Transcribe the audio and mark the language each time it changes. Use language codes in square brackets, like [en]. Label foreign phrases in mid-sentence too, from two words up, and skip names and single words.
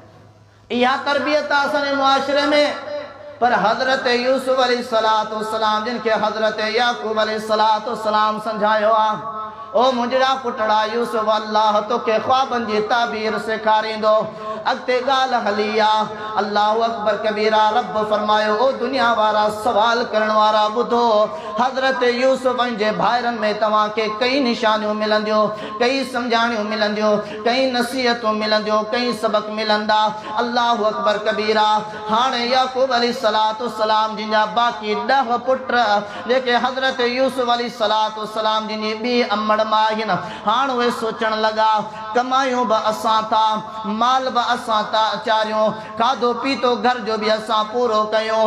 [sd] इहा तरबियत आहे असांजे मुआशिरे में पर हज़रत यूसुफ अलैहिस्सलाम जिन खे हज़रत याकूब अलैहिस्सलाम समझायो आहे ओ मुंहिंजा पुटड़ा यूसुफ अल्लाह तोखे ख्वाबनि जी ताबीर सेखारींदो अॻिते ॻाल्हि हली आहे [ar] الله أكبر كبيرا [sd] रब फरमायो ओ दुनिया वारा सवाल करण वारा ॿुधो हज़रत यूसुफ जे भाइरनि में तव्हांखे कई निशानियूं मिलंदियूं कई सम्झाणियूं मिलंदियूं कई नसीहतूं मिलंदियूं कई सबक मिलंदा [ar] الله أكبر كبيرا. [sd] हाणे याकूब अलैहिस्सलाम जिन जा बाक़ी 10 पुट जेके हज़रत यूसुफ अलैहिस्सलाम जिन जी ॿी अमड़ मां आहिनि हाणे उहे सोचण लॻा कमायूं बि असां था माल बि असां था अचारियूं खाधो पीतो घर जो बि असां पूरो कयूं